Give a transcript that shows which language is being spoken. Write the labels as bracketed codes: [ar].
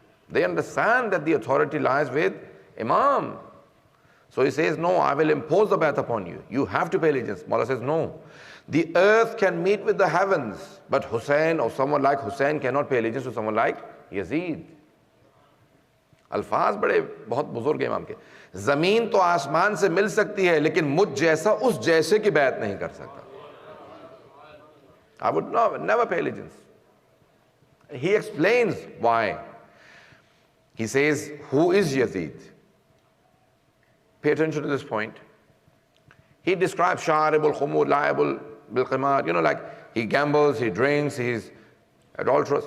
[en] They understand that the authority lies with Imam. So he says, no, I will impose the bay'at upon you. You have to pay allegiance. Mullah says, no. The earth can meet with the heavens, but Hussain or someone like Hussain cannot pay allegiance to someone like Yazid. [hi] अल्फाज बड़े बहुत बुजुर्ग इमाम के, ज़मीन तो आसमान से मिल सकती है लेकिन मुझ जैसा उस जैसे की बैत नहीं कर सकता. [en] I would never pay allegiance. He explains why. He says, who is Yazid? Pay attention to this point. He describes Sharibul Khumur, Liable Bil Qimar, you know, like he gambles, he drinks, he's adulterous.